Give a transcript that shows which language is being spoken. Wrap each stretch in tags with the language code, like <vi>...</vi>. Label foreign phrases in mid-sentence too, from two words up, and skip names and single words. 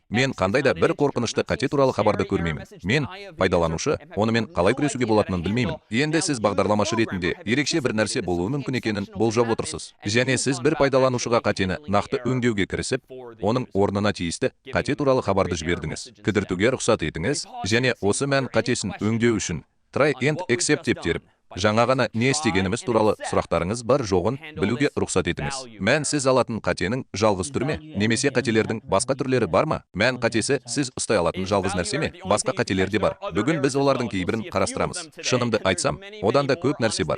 <kk>Мен қандай да бір қорқынышты қате туралы хабарды көрмеймін. Мен пайдаланушы, онымен қалай күресуге болатынын білмеймін. Енді сіз бағдарламашы ретінде ерекше бір нәрсе болуы мүмкін екенін болжап отырсыз. Және сіз бір пайдаланушыға қатені нақты өңдеуге кірісіп, оның орнына тиісті қате туралы хабарды жібердіңіз. Кідіртуге рұқсат етіңіз және осы мән қатесін өңдеу үшін</kk> <en>try and except</en> <kk>деп теріп, жаңа ғана не істегеніміз туралы сұрақтарыңыз бар жоғын білуге рұқсат етіңіз. Мән сіз алатын қатенің жалғыз түрі ме? Немесе қателердің басқа түрлері бар ма? Мән қатесі сіз ұстай алатын жалғыз нәрсе ме? Басқа қателер де бар. Бүгін біз олардың кейбірін қарастырамыз. Шынымды айтсам, одан да көп нәрсе бар.</kk>